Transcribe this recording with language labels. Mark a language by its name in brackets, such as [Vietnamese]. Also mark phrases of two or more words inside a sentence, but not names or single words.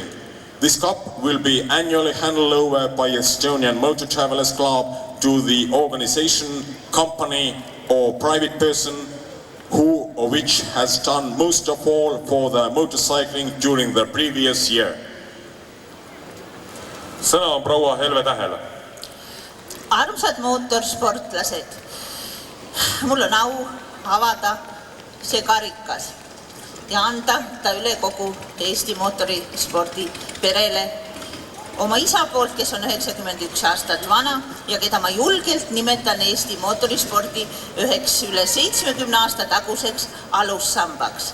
[English] This cup will be annually handed over by Estonian Motor Travelers Club to the organization, company or private person who or which has done most of all for the motorcycling during the previous year. [Estonian] Sõna on proua Helve Tähele. Armsad mootorsportlased, mul on au avada see karikas ja anda ta üle kogu Eesti mootorispordi perele oma isa poolt, kes on 91 aastat vana ja keda ma julgelt nimetan Eesti mootorispordi üheks üle 70 aasta taguseks alussambaks.